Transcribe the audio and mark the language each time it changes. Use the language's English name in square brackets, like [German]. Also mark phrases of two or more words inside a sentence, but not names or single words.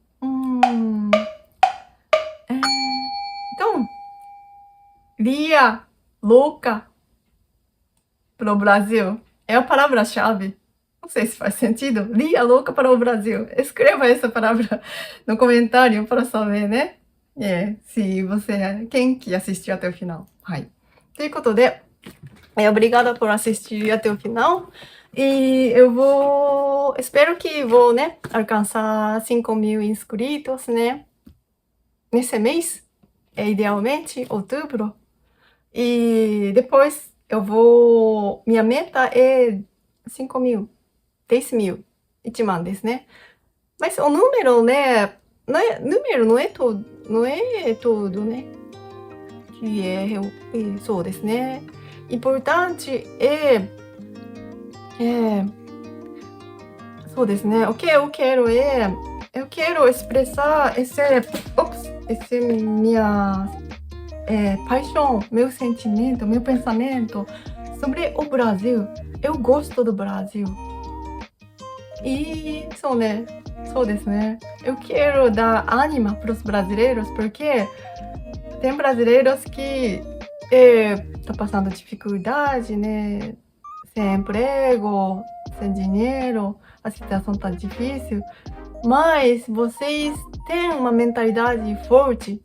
[Portuguese] Então, Lia louca para o Brasil. É a palavra-chave. Não sei se faz sentido. Lia louca para o Brasil. Escreva essa palavra no comentário para saber, né? Se você, quem que assistiu até o final. [Japanese] はい。ということで、 [Portuguese] obrigada por assistir até o final. E espero que vou, né, alcançar 5.000 inscritos, né, nesse mês, idealmente, outubro. E depois minha meta é 5.000, 10.000, [Japanese] 1万ですね。 [Portuguese] Mas o número, né, número não é tudo, né, que [Japanese] そうですね。 [Portuguese] Importante [Japanese] そうですね。 [Portuguese] O que eu quero eu quero expressar esse minha paixão, meu sentimento, meu pensamento sobre o Brasil. Eu gosto do Brasil. E [Japanese] そうですね。 [Portuguese] Eu quero dar ânimo para os brasileiros, porque tem brasileiros que tá passando dificuldade, né? Sem emprego, sem dinheiro, a situação tá difícil. Mas vocês têm uma mentalidade forte.